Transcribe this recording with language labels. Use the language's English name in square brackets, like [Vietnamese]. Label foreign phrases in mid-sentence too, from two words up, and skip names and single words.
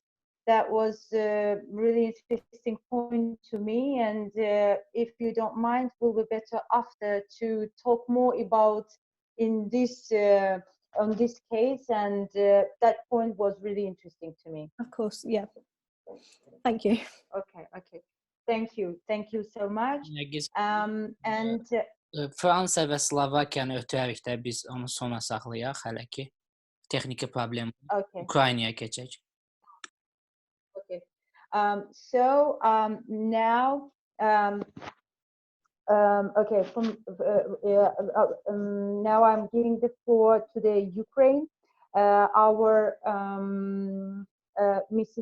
[English] That was a really interesting point to me, and if you don't mind, we'll be better after to talk more about in this on this case, and that point was really interesting to me. Of course, yeah. Thank you. Okay. Thank you so much. And [Azerbaijani] Fransa və Slovakiyanı ötürərikdə biz onu sona saxlayaq hələ ki. Texniki problem. Ukraynaya keçək. [English] Okay. So now, okay. Now I'm giving the floor to the Ukraine. Our Mrs.